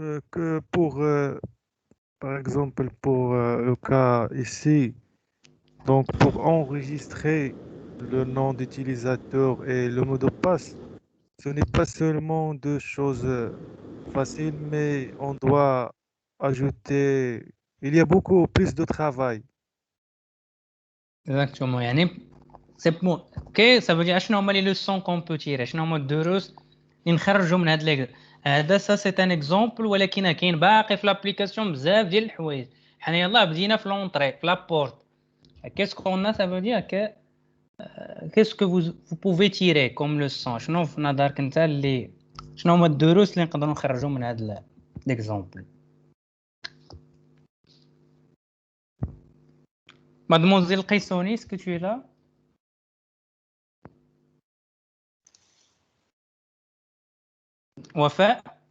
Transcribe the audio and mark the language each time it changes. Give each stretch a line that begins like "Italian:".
French: Que pour, par exemple, pour le cas ici, donc pour enregistrer le nom d'utilisateur et le mot de passe, ce n'est pas seulement deux choses faciles, mais on doit ajouter, il y a beaucoup plus de travail. Exactement. C'est bon. Ok, ça veut dire
Arabic: شنو هما
French: les leçons qu'on peut tirer,
Arabic: شنو هما الدروس اللي نخرجوا من هذا
French: ça c'est un exemple
Arabic: ولكن كاين باقي في l'application بزاف ديال الحوايج. حنا يلاه بدينا في
French: l'entrée,
Arabic: في
French: la porte. Qu'est-ce qu'on a? Ça veut dire que qu'est-ce que vous pouvez tirer comme leçon?
Arabic: شنو في نظرك انت اللي شنو هما الدروس اللي نقدروا نخرجوا من هذا l'exemple?
French: Mademoiselle Qaisoni, est-ce que tu es là? Wafa?